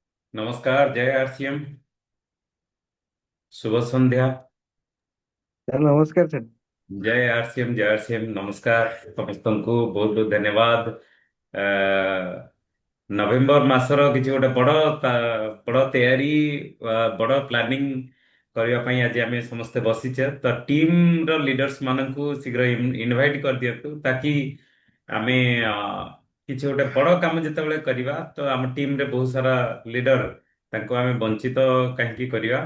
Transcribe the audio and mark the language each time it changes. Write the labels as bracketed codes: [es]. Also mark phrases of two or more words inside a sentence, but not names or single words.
[hi] नमस्कार, जय आरसीएम। शुभ संध्या। [or] ସାର୍ ନମସ୍କାର ସାର୍। [hi] जय आरसीएम, जय आरसीएम। नमस्कार [or] ସମସ୍ତଙ୍କୁ ବହୁତ ବହୁତ ଧନ୍ୟବାଦ। ନଭେମ୍ବର ମାସର କିଛି ଗୋଟେ ବଡ ତୟାରୀ, ବଡ ପ୍ଲାନିଂ କରିବା ପାଇଁ ଆଜି ଆମେ ସମସ୍ତେ ବସିଛେ। ତ ଟିମ୍ ର ଲିଡର୍ସ ମାନଙ୍କୁ ଶୀଘ୍ର ଇନଭାଇଟ୍ କରିଦିଅନ୍ତୁ ତାକି ଆମେ କିଛି ଗୋଟେ ବଡ କାମ ଯେତେବେଳେ କରିବା ତ ଆମ ଟିମରେ ବହୁତ ସାରା ଲିଡର, ତାଙ୍କୁ ଆମେ ବଞ୍ଚିତ କାହିଁକି କରିବା।